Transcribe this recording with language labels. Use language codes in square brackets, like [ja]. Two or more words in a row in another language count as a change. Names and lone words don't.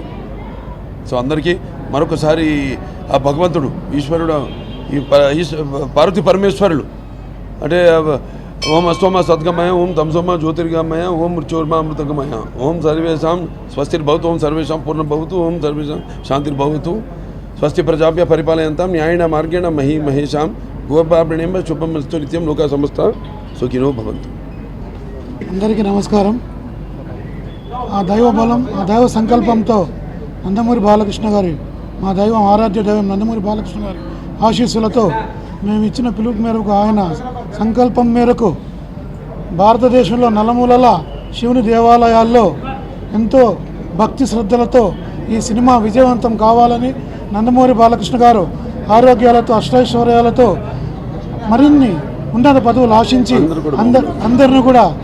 [te] సో అందరికీ మరొకసారి ఆ భగవంతుడు ఈశ్వరుడు ఈ పార్వతీ పరమేశ్వరులు అంటే [sa] ఓం అస్తోమ సద్గమయ, ఓం తంసోమ జ్యోతిర్గమయ, ఓం మృత్యోర్మామృతగమయ, ఓం సర్వేషాం స్వస్తిర్భవతు, ఓం సర్వేషాం పూర్ణభవతు, ఓం సర్వేషాం శాంతిర్భవతు, స్వస్తి ప్రజాభ్య పరిపాలయంతాం న్యాయేన మార్గేణ మహేషాం గోపార్పణేమ శుభమస్తు నిత్యం లోకా సమస్త సుఖినో భవంతు. [te] అందరికీ నమస్కారం. ఆ దైవ బలం, ఆ దైవ సంకల్పంతో నందమూరి బాలకృష్ణ గారి, మా దైవం, ఆరాధ్య దైవం నందమూరి బాలకృష్ణ గారి ఆశీస్సులతో మేము ఇచ్చిన పిలుపు మేరకు, ఆయన సంకల్పం మేరకు భారతదేశంలో నలుమూలల శివుని దేవాలయాల్లో ఎంతో భక్తి శ్రద్ధలతో ఈ సినిమా విజయవంతం కావాలని నందమూరి బాలకృష్ణ గారు ఆరోగ్యాలతో అష్టైశ్వర్యాలతో మరిన్ని ఉన్నత పదవులు ఆశించి అందరిని కూడా